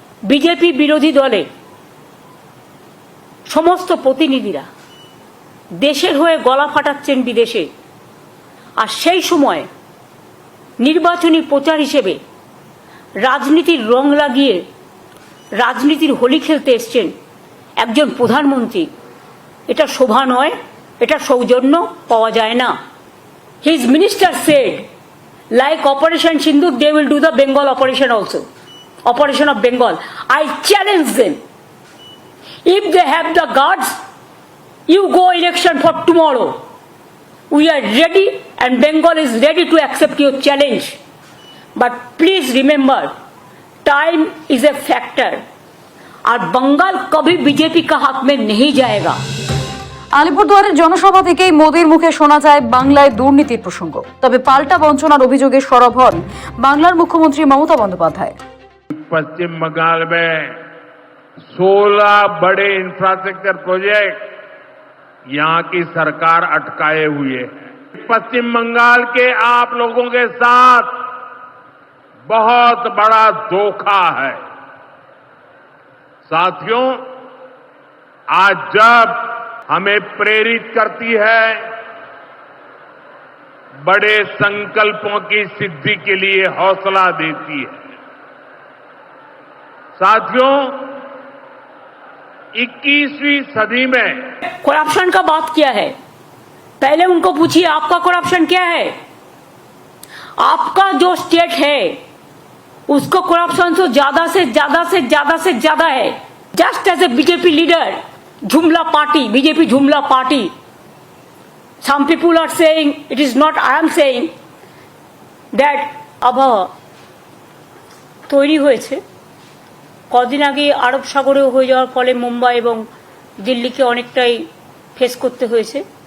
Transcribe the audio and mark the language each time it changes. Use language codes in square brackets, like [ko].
[bn] BJP বিরোধী দলের সমস্ত প্রতিনিধিরা দেশের হয়ে গলা ফাটাচ্ছেন বিদেশে, আর সেই সময় নির্বাচনী প্রচার হিসেবে রাজনীতির রং লাগিয়ে রাজনীতির হোলি খেলতে এসছেন একজন প্রধানমন্ত্রী। এটা শোভা নয়, এটা সৌজন্য পাওয়া যায় না। [en] His minister said like Operation Sindoor, they will do the Bengal operation also. Operation of Bengal. I challenge them. If they have the guts, you go election for tomorrow. We are ready and Bengal is ready to accept your challenge. But please remember, time is a factor. [hi] और बंगाल कभी BJP का हाथ में नहीं जाएगा। [bn] আলিপুরদুয়ারের জনসভা থেকেই মোদীর মুখে শোনা যায় বাংলায় দুর্নীতির প্রসঙ্গ। তবে পাল্টা বঞ্চনার অভিযোগে সরব হন বাংলার মুখ্যমন্ত্রী মমতা বন্দ্যোপাধ্যায়। [hi] पश्चिम बंगाल में 16 बड़े इंफ्रास्ट्रक्चर प्रोजेक्ट यहां की सरकार अटकाए हुए है। पश्चिम बंगाल के आप लोगों के साथ बहुत बड़ा धोखा है। साथियों, आज जब हमें प्रेरित करती है बड़े संकल्पों की सिद्धि के लिए हौसला देती है। साथियों, 21वीं सदी में करप्शन का बात किया है, पहले उनको पूछिए आपका करप्शन क्या है। आपका जो स्टेट है उसको करप्शन तो ज्यादा से ज्यादा है। [en] Just as a BJP leader, Jumla party, BJP Jumla party. Some people are saying, it is not I am saying, that [bn] আবহাওয়া তৈরি হয়েছে কদিন আগে আরব সাগরে হয়ে যাওয়ার ফলে মুম্বাই এবং দিল্লিকে অনেকটাই ফেস করতে হয়েছে।